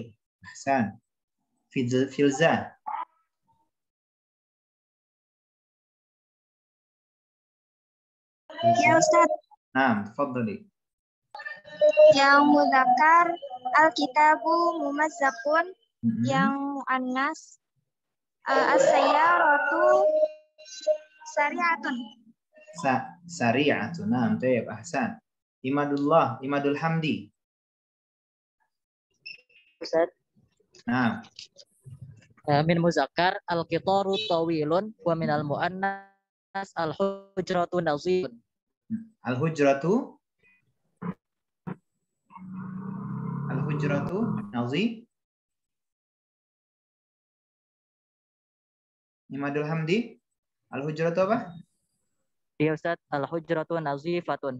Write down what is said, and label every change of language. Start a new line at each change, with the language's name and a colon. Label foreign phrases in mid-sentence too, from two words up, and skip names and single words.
Arabic: Ahsan. Filza. Ya Ustaz. Nah, tafadhali. Yang مذكر الكتاب ممزق, yang مؤنث السيارة سريعة. Sari'atun.
Banjar: Nah, baik,
Arabic: ahsan. Imadullah, Imadul Hamdi. Ustaz.
Banjar: Nah.
Arabic: من مذكر القطار طويل ومن المؤنث الحجرة نظيف. الحجرة نظيف. Imadul Hamdi. Al-hujratu apa?
Banjar: Iya Ustaz,
Arabic: الحجرة نظيفة.